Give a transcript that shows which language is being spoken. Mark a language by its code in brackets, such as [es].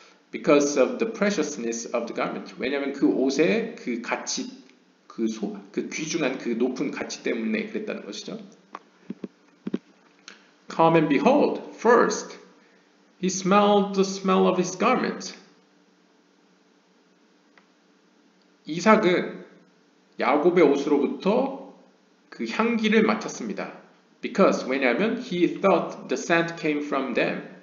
[en] Because of the preciousness of the garment. [ko] 왜냐하면 그 옷의 그 가치, 그 귀중한 그 높은 가치 때문에 그랬다는 것이죠. [en] Come and behold, first he smelled the smell of his garment. [ko] 이삭은 야곱의 옷으로부터 그 향기를 맡았습니다. [en] Because [ko] 왜냐하면 [en] he thought the scent came from them.